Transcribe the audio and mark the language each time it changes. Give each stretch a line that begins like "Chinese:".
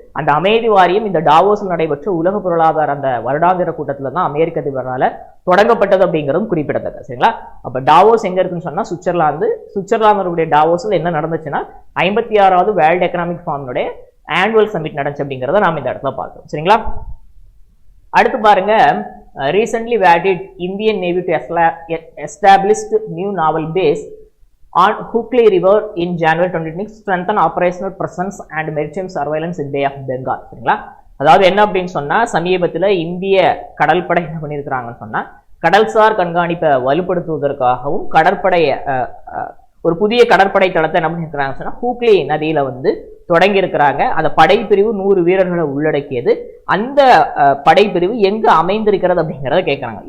Tamil: அந்த அமைதி வாரியம் இந்த டாவோஸில் நடைபெற்ற உலக பொருளாதார அந்த வருடாந்திர கூட்டத்தில் தான் அமெரிக்க அதிபரால் தொடங்கப்பட்டது அப்படிங்கிறதும் குறிப்பிடத்தக்க. சரிங்களா? அப்ப டாவோஸ் எங்க இருக்குன்னு சொன்னா சுவிட்சர்லாந்து டாவோஸில் என்ன நடந்துச்சுன்னா 56வது வேர்ல்டு எக்கனாமிக் ஃபார்மினுடைய ஆனுவல் சமிட் நடந்துச்சு அப்படிங்கிறத நாம் இந்த இடத்துல பார்க்கிறோம். சரிங்களா? அடுத்து பாருங்க,
English: recently added Indian Navy to established new naval base on Hooghly River in January 2026 strengthen operational presence and maritime surveillance in Bay of Bengal.
Tamil: சரிங்களா? அதாவது என்ன அப்படின்னு சொன்னா சமீபத்தில் இந்திய கடற்படை என்ன பண்ணியிருக்கிறாங்கன்னு சொன்னா கடல்சார் கண்காணிப்பை வலுப்படுத்துவதற்காகவும் கடற்படைய ஒரு புதிய கடற்படை தளத்தை என்ன பண்ணியிருக்கிறாங்கன்னு சொன்னா ஹூக்லி நதியில வந்து தொடங்கி இருக்கிறாங்க. அந்த படைப்பிரிவு 100 வீரர்களை உள்ளடக்கியது. அந்த படைப்பிரிவு எங்க அமைந்திருக்கிறது அப்படிங்கிறத கேட்கறாங்க.